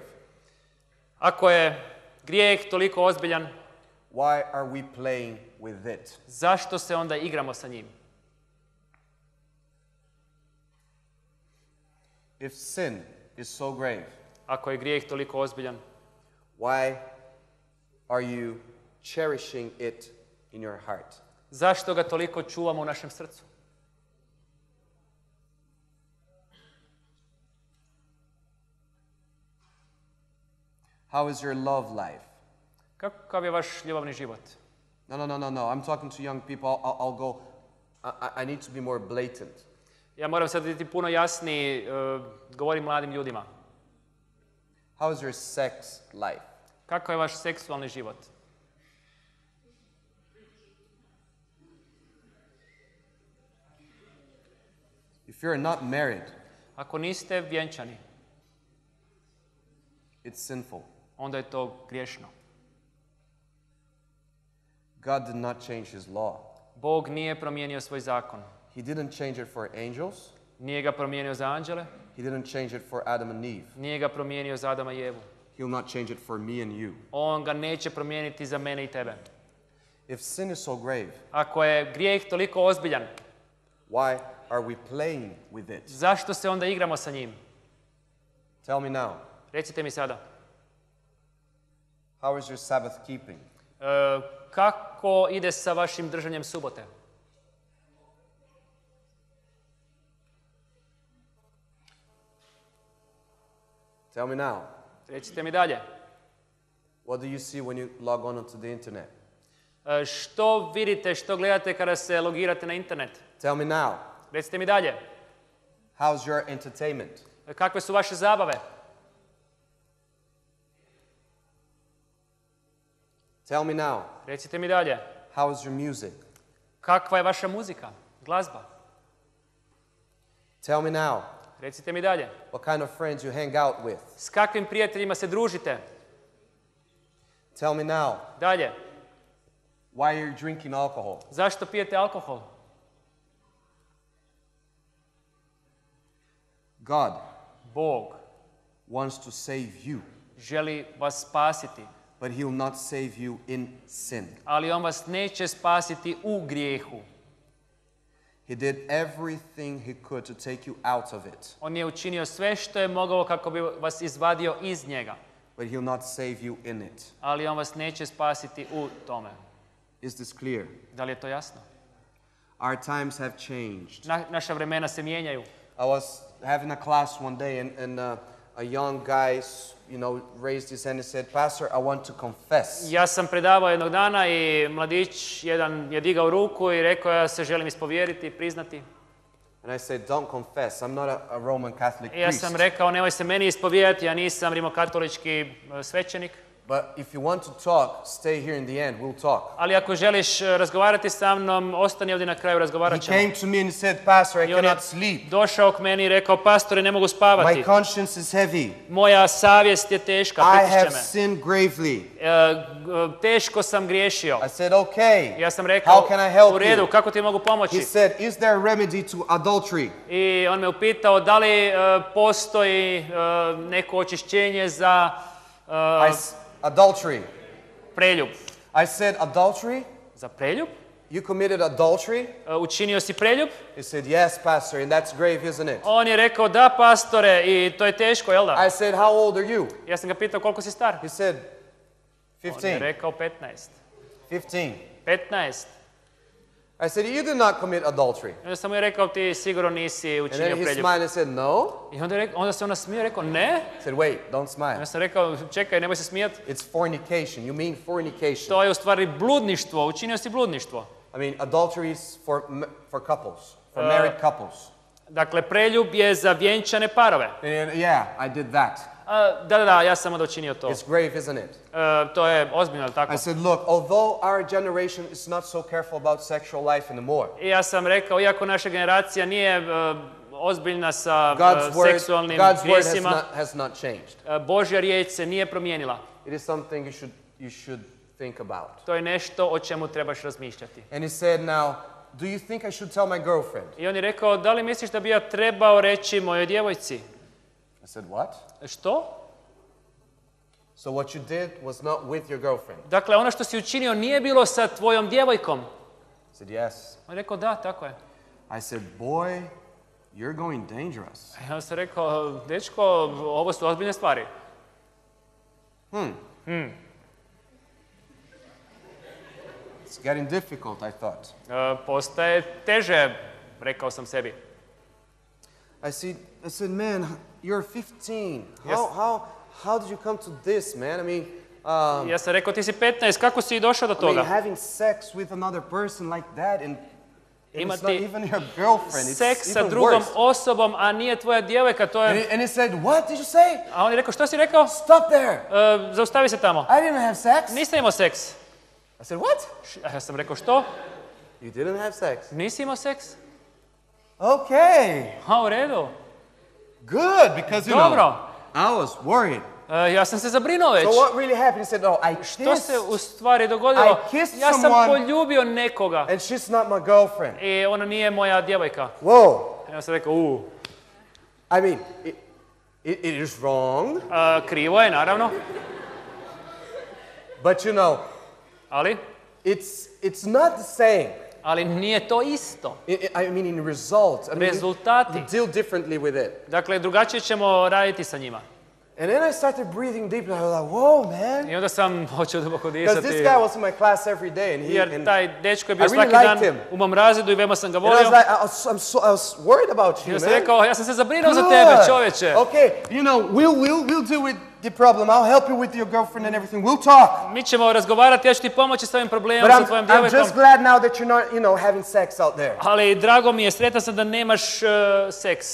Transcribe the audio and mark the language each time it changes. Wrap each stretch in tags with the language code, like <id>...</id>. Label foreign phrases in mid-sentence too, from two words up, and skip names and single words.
<hr>Ako je grijeh toliko ozbiljan,</hr> <en>why are we playing with it?</en> <hr>zašto se onda igramo sa njim?</hr> <en>If sin is so grave,</en> <hr>Ako je grijeh toliko ozbiljan,</hr> <en>why are you cherishing it in your heart?</en> <hr>zašto ga toliko čuvamo u našem srcu?</hr> <en>How is your love life?</en> <hr>Kakav je vaš ljubavni život?</hr> <en>No. I'm talking to young people. I'll go. I need to be more blatant.</en> <hr>Ja moram sad biti puno jasniji, govorim mladim ljudima.</hr> <en>How is your sex life?</en> <hr>Kako je vaš seksualni život?</hr> <en>If you're not married,</en> <hr>Ako niste vjenčani,</hr> <en>it's sinful.</en> <hr>onda je to griješno.</hr> <en>God did not change his law.</en> <hr>Bog nije promijenio svoj zakon.</hr> <en>He didn't change it for angels.</en> <hr>Nije ga promijenio za anđele,</hr> <en>He didn't change it for Adam and Eve.</en> <hr>nije ga promijenio za Adama i Evu.</hr> <en>He'll not change it for me and you.</en> <hr>On ga neće promijeniti za mene i tebe.</hr> <en>If sin is so grave,</en> <hr>Ako je grijeh toliko ozbiljan,</hr> <en>why are we playing with it?</en> <hr>zašto se onda igramo sa njim?</hr> <en>Tell me now.</en> <hr>Recite mi sada.</hr> <en>How is your Sabbath keeping?</en> <hr>Kako ide sa vašim držanjem subote?</hr> <en>Tell me now.</en> <hr>Recite mi dalje.</hr> <en>What do you see when you log on onto the internet?</en> <hr>Što vidite, što gledate kada se logirate na internet?</hr> <en>Tell me now.</en> <hr>Recite mi dalje.</hr> <en>How's your entertainment?</en> <hr>Kakve su vaše zabave?</hr> <en>Tell me now.</en> <hr>Recite mi dalje.</hr> <en>How is your music?</en> <hr>Kakva je vaša muzika, glazba?</hr> <en>Tell me now.</en> <hr>Recite mi dalje.</hr> <en>What kind of friends you hang out with?</en> <hr>S kakvim prijateljima se družite?</hr> <en>Tell me now.</en> <hr>Dalje.</hr> <en>Why are you drinking alcohol?</en> <hr>Zašto pijete alkohol?</hr> <en>God</en> <hr>Bog</hr> <en>wants to save you,</en> <hr>želi vas spasiti,</hr> <en>but he'll not save you in sin.</en> <hr>ali on vas neće spasiti u grijehu.</hr> <en>He did everything he could to take you out of it,</en> <hr>On je učinio sve što je mogao kako bi vas izvadio iz njega,</hr> <en>but he'll not save you in it.</en> <hr>ali on vas neće spasiti u tome.</hr> <en>Is this clear?</en> <hr>Da li je to jasno?</hr> <en>Our times have changed.</en> <hr>Naša vremena se mijenjaju.</hr> <en>I was having a class one day, and a young guy, raised his hand and said, "Pastor, I want to confess."</en> <hr>Ja sam predavao jednog dana i mladić jedan je digao ruku i rekao ja se želim ispovjeriti, priznati.</hr> <en>And I said, "Don't confess. I'm not a Roman Catholic</en> <hr>I ja</hr> <en>priest.</en> <hr>sam rekao nemoj se meni ispovjeriti, ja nisam rimokatolički svećenik.</hr> <en>But if you want to talk, stay here in the end. We'll talk."</en> <hr>Ali ako želiš razgovarati sa mnom, ostani ovdje na kraju, razgovarat</hr> <en>He</en> <hr>ćemo.</hr> <en>came to me and he said, "Pastor, I</en> <hr>I on je</hr> <en>cannot sleep.</en> <hr>došao k meni i rekao, pastore, ne mogu spavati.</hr> <en>My conscience is heavy.</en> <hr>Moja savjest je teška,</hr> <en>I</en> <hr>pritišće</hr> <en>have</en> <hr>me.</hr> <en>sinned gravely."</en> <hr>Teško sam griješio.</hr> <en>I said, "Okay.</en> <hr>Ja sam rekao,</hr> <en>How can I help</en> <hr>u redu,</hr> <en>you?"</en> <hr>kako ti mogu pomoći?</hr> <en>He said, "Is there a remedy to adultery?"</en> <hr>I on me upitao da li postoji neko očišćenje za</hr> <en>Adultery.</en> <hr>preljub.</hr> <en>I said, "Adultery?</en> <hr>Za preljub?</hr> <en>You committed adultery?"</en> <hr>Učinio si preljub?</hr> <en>He said, "Yes, Pastor, and that's grave, isn't it?"</en> <hr>On je rekao, da pastore, i to je teško, jel da?</hr> <en>I said, "How old are you?"</en> <hr>Ja sam ga pitao koliko si star?</hr> <en>He said,</en> <hr>On je 15. rekao 15. 15. 15.</hr> <en>I said, "You did not commit adultery."</en> <hr>I onda sam mu je rekao, ti sigurno nisi</hr> <en>And</en> <hr>učinio</hr> <en>then he</en> <hr>preljub.</hr> <en>smiled and said, "No."</en> <hr>I onda se ona smio i rekao, ne.</hr> <en>I said, "Wait, don't smile.</en> <hr>Ja sam rekao, čekaj, nemoj se smijati.</hr> <en>It's fornication. You mean fornication."</en> <hr>To je u stvari bludništvo, učinio si bludništvo.</hr> <en>I mean, adultery is for couples, for married couples.</en> <hr>Dakle, preljub je za vjenčane parove.</hr> <en>And yeah, I did that.</en> <hr>Da, ja sam onda učinio to.</hr> <en>It's grave, isn't it?</en> <hr>To je ozbiljno, ali tako?</hr> <en>I said, "Look, although our generation is not so careful about sexual life anymore,</en> <hr>I ja sam rekao, iako naša generacija nije ozbiljna sa seksualnim</hr> <en>God's word</en> <hr>grijesima,</hr> <en>has not changed.</en> <hr>Božja riječ se nije promijenila.</hr> <en>It is something you should think about."</en> <hr>To je nešto o čemu trebaš razmišljati.</hr> <en>And he said, "Now, do you think I should tell my girlfriend?"</en> <hr>I on je rekao, da li misliš da bi ja trebao reći mojoj djevojci?</hr> <en>I said, "What?"</en> <hr>Što?</hr> <en>So what you did was not with your girlfriend.</en> <hr>Dakle, ono što si učinio nije bilo sa tvojom djevojkom.</hr> <en>I said, "Yes."</en> <hr>On je rekao, da, tako je.</hr> <en>I said, "Boy, you're going dangerous."</en> <hr>Ja sam rekao, dečko, ovo su ozbiljne stvari.</hr> <en>It's getting difficult, I thought.</en> <hr>Postaje teže, rekao sam sebi.</hr> <en>I said, "Man, you're 15. Yes. How did you come to this, man? I mean,</en> <hr>Ja sam rekao, ti si 15, kako si došao do</hr> <en>I mean,</en> <hr>toga?</hr> <en>having sex with another person like that, and</en> <hr>imati</hr> <en>even your girlfriend.</en> <hr>seks</hr> <en>It's</en> <hr>sa</hr> <en>even</en> <hr>drugom</hr> <en>worse.</en> <hr>osobom, a nije tvoja djevojka, to je...</hr> <en>And he said, what did you say?</en> <hr>A on je rekao, što si rekao?</hr> <en>Stop there.</en> <hr>Zaustavi se tamo.</hr> <en>I didn't have sex.</en> <hr>Nisam imao seks.</hr> <en>I said, what?</en> <hr>A ja sam rekao, što?</hr> <en>You didn't have sex.</en> <hr>Nisi imao seks?</hr> <en>Okay.</en> <hr>A, u redu.</hr> <en>Good, because</en> <hr>Dobro.</hr> <en>I was worried.</en> <hr>Ja sam se zabrinuo već.</hr> <en>So what really happened? He said, no, I</en> <hr>Što se</hr> <en>kissed,</en> <hr>u stvari dogodilo?</hr> <en>I kissed</en> <hr>Ja sam</hr> <en>someone-</en> <hr>poljubio nekoga</hr> <en>and she's not my girlfriend.</en> <hr>i ona nije moja djevojka.</hr> <en>Whoa.</en> <hr>Ja sam rekao,</hr> <en>I mean, it is wrong,</en> <hr>krivo je, naravno,</hr> <en>but</en> <hr>ali</hr> <en>it's not the same.</en> <hr>ali nije to isto.</hr> <en>I mean, in results. I mean,</en> <hr>Rezultati.</hr> <en>you deal differently with it.</en> <hr>Dakle, drugačije ćemo raditi sa njima.</hr> <en>And then I started breathing deeply. I was like, whoa, man.</en> <hr>I onda sam počeo duboko</hr> <en>Because</en> <hr>disati.</hr> <en>this guy was in my class every day. And</en> <hr>Jer taj dečko je bio</hr> <en>I really</en> <hr>svaki dan</hr> <en>liked him.</en> <hr>u mom razredu i veoma sam ga</hr> <en>And I</en> <hr>volio.</hr> <en>was like, I was worried about</en> <hr>I</hr> <en>you,</en> <hr>onda sam</hr> <en>man.</en> <hr>rekao, ja sam se zabrinuo za tebe, čovječe.</hr> <en>Okay, we'll deal with the problem. I'll help you with your girlfriend and everything. We'll talk.</en> <hr>Mi ćemo razgovarati, ja ću ti pomoći s ovim problemom</hr> <en>But</en> <hr>sa tvojom</hr> <en>I'm</en> <hr>djevojkom.</hr> <en>just glad now that you're not, having sex out there.</en> <hr>Ali drago mi je, sretan sam da nemaš seks.</hr>